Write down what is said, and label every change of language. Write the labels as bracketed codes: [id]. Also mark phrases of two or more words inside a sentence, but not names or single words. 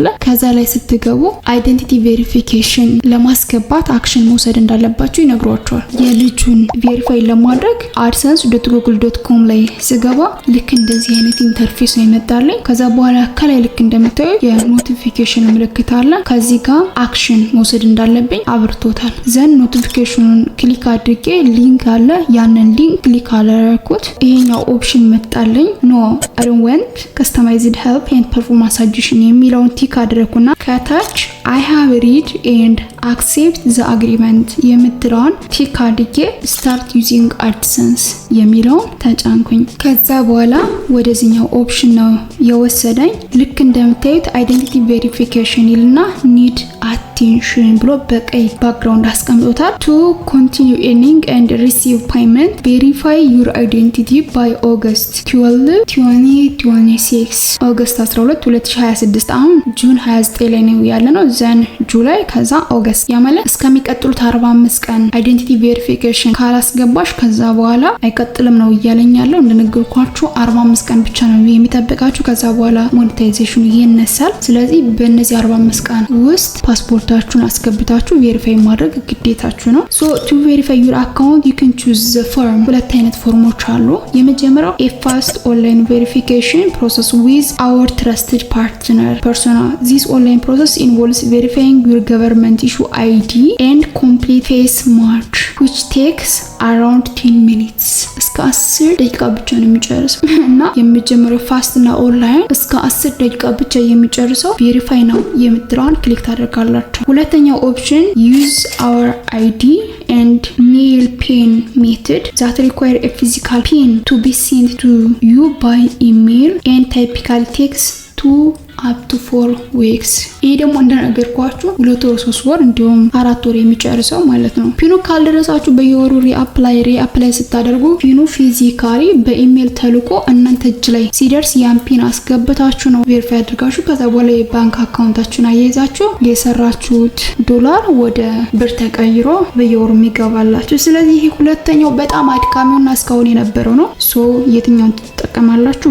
[am] ከዛ ላይ ስትገቡ [en] identity verification [am] ለማስገባት አክሽን መውሰድ እንዳለባችሁ ይነግሯችኋል። የልጁን ቬሪፋይ ለማድረግ adsense.google.com ላይ ስገባ ልክ እንደዚህ አይነት ኢንተርፌስ ነው ይመጣልኝ። ከዛ በኋላ ከላይ ልክ እንደምታዩ የኖቲፊኬሽን ምልክት አለ። ከዚህ ጋር አክሽን መውሰድ እንዳለብኝ አብርቶታል። ዘን ኖቲፊኬሽኑን ክሊክ አድርጌ ሊንክ አለ፣ ያንን ሊንክ ክሊክ አደረኩት። ይሄኛው ኦፕሽን መጣልኝ። ኖ [en] I don't want customized help and performance suggestion [am] የሚለውን ቲክ አድርኩና ከታች [en] I have read and accept the agreement [am] የምትለውን ቲክ አድርጌ [en] start using AdSense [am] የሚለውን ተጫንኩኝ። ከዛ በኋላ ወደዚህኛው ኦፕሽን ነው የወሰደኝ። ልክ እንደምታዩት [en] identity verification [am] ይልና [en] need attention [am] ብሎ በቀይ ባክግራውንድ አስቀምጦታል። [en] to continue earning and receive payment verify your identity by August 12 [am] 2026 ኦገስት 12 2026 አሁን ጁን 29 ላይ ነው ያለነው። ዘን ጁላይ ከዛ ኦገስት ያመለ እስከሚቀጥሉት 45 ቀን [en] identity verification [am] ካላስገባሽ ከዛ በኋላ አይቀጥልም ነው እያለኝ ያለው። እንደነገርኳችሁ 45 ቀን ብቻ ነው የሚጠብቃችሁ። ከዛ በኋላ ሞኔታይዜሽኑ ይነሳል። ስለዚህ በእነዚህ 45 ቀን ውስጥ ፓስፖርታችሁን አስገብታችሁ ቬሪፋይ ማድረግ ግዴታችሁ ነው። [en] so to verify your account you can choose the form። [am] ሁለት አይነት ፎርሞች አሉ። የመጀመሪያው [en] a fast online verification process with our trusted partner Persona. This online process involves verifying your government issue ID and complete face match which takes around 10 minutes. [am] እስከ 10 ደቂቃ ብቻ ነው የሚጨርሰው እና የመጀመሪያው ፋስት እና ኦንላይን እስከ 10 ደቂቃ ብቻ የሚጨርሰው ቬሪፋይ ነው የምትለውን ክሊክ ታደርጋላችሁ። ሁለተኛው ኦፕሽን [en] use our ID and mail pin method that require a physical pin to be sent to you by email and typically takes 2 up to 4 weeks. [am] ይሄ ደግሞ እንደነገርኳችሁ 2 ወር 3 ወር እንዲሁም 4 ወር የሚጨርሰው ማለት ነው። ፒኑ ካልደረሳችሁ በየወሩ ሪአፕላይ ስታደርጉ ፒኑ ፊዚካሊ በኢሜል ተልቆ እናንተ እጅ ላይ ሲደርስ ያን ፒን አስገብታችሁ ነው ቬሪፋይ አድርጋችሁ ከዛ በኋላ የባንክ አካውንታችሁን አያይዛችሁ የሰራችሁት ዶላር ወደ ብር ተቀይሮ በየወሩ የሚገባላችሁ። ስለዚህ ይሄ ሁለተኛው በጣም አድካሚውና እስካሁን የነበረው ነው። ሶ የትኛውን ትጠቀማላችሁ?